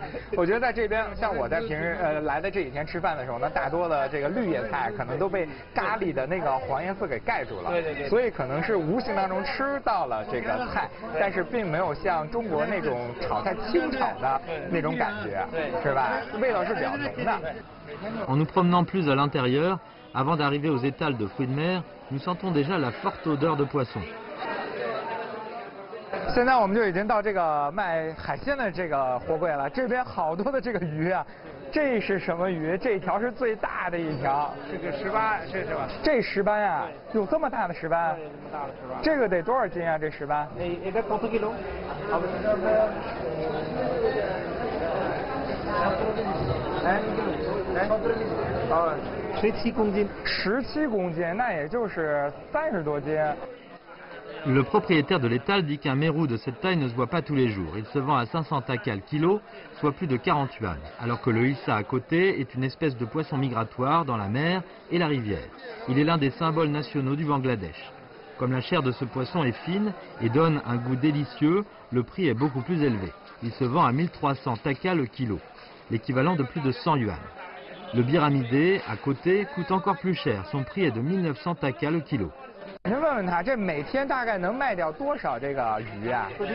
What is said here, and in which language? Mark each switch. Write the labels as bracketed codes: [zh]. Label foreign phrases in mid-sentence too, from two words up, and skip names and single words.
[zh] 我觉得在这边，像我在平日来的这几天吃饭的时候呢，大多的这个绿叶菜可能都被咖喱的那个黄颜色给盖住了，对，所以可能是无形当中吃到了这个菜，但是并没有像中国那种炒菜清炒的那种感觉，是吧？味道是比较浓的。 [fr] En nous promenant plus à l'intérieur, avant d'arriver aux étals de fruits de mer, nous sentons déjà la forte odeur de poisson. [zh] 现在我们就已经到这个卖海鲜的这个货柜了，这边好多的这个鱼啊，这是什么鱼？这条是最大的一条，这个石斑，是吧？这石斑啊，有这么大的石斑？这么大的石斑。这个得多少斤啊？这石斑？一个10 kg。17公斤，17公斤，那也就是30多斤。 [fr] Le propriétaire de l'étal dit qu'un mérou de cette taille ne se voit pas tous les jours. Il se vend à 500 taka le kilo, soit plus de 40 yuan, alors que le hissa à côté est une espèce de poisson migratoire dans la mer et la rivière. Il est l'un des symboles nationaux du Bangladesh. Comme la chair de ce poisson est fine et donne un goût délicieux, le prix est beaucoup plus élevé. Il se vend à 1300 taka le kilo, l'équivalent de plus de 100 yuan. Le biramidé, à côté, coûte encore plus cher. Son prix est de 1900 taka le kilo. [zh] 您问问他，这每天大概能卖掉多少这个鱼啊？